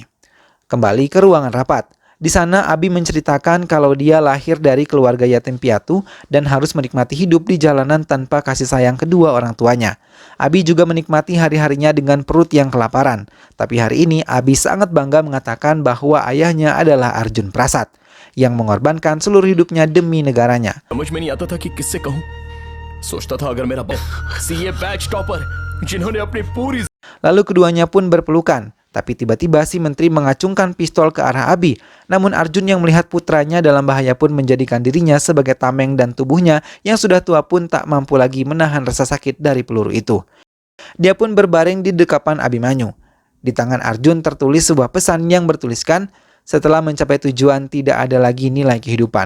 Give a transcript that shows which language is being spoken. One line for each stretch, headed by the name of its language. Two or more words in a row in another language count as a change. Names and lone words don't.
Indonesian: Kembali ke ruangan rapat. Di sana Abi menceritakan kalau dia lahir dari keluarga yatim piatu dan harus menikmati hidup di jalanan tanpa kasih sayang kedua orang tuanya. Abi juga menikmati hari-harinya dengan perut yang kelaparan. Tapi hari ini Abi sangat bangga mengatakan bahwa ayahnya adalah Arjun Prasad yang mengorbankan seluruh hidupnya demi negaranya.
Hindi: समझ में नहीं आता था कि किससे कहूं। सोचता था अगर मेरा
English: CA batch topper
Hindi: जिन्होंने अपनी पूरी
Indonesian: Lalu keduanya pun berpelukan. Tapi tiba-tiba si menteri mengacungkan pistol ke arah Abi. Namun Arjun yang melihat putranya dalam bahaya pun menjadikan dirinya sebagai tameng dan tubuhnya yang sudah tua pun tak mampu lagi menahan rasa sakit dari peluru itu. Dia pun berbaring di dekapan Abimanyu. Di tangan Arjun tertulis sebuah pesan yang bertuliskan, "Setelah mencapai tujuan tidak ada lagi nilai kehidupan."